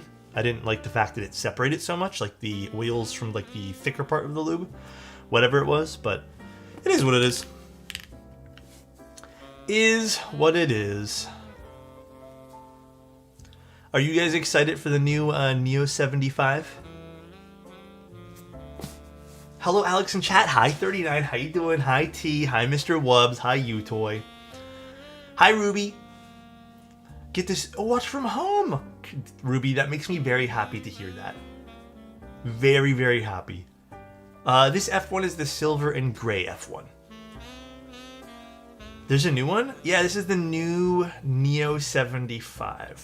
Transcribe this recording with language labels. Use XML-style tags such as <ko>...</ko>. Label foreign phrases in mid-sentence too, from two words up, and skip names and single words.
<en>I didn't like the fact that it separated so much, like the oils from like the thicker part of the lube, whatever it was, but it is what it is. Is what it is. Are you guys excited for the new NEO75? Hello, Alex in chat. Hi, 39. How you doing? Hi, T. Hi, Mr. Wubbs. Hi, Utoy. Hi, Ruby. Get this. Oh, watch from home. Ruby, that makes me very happy to hear that. Very, very happy. This F1 is the silver and gray F1. There's a new one? Yeah, this is the new NEO75.</en>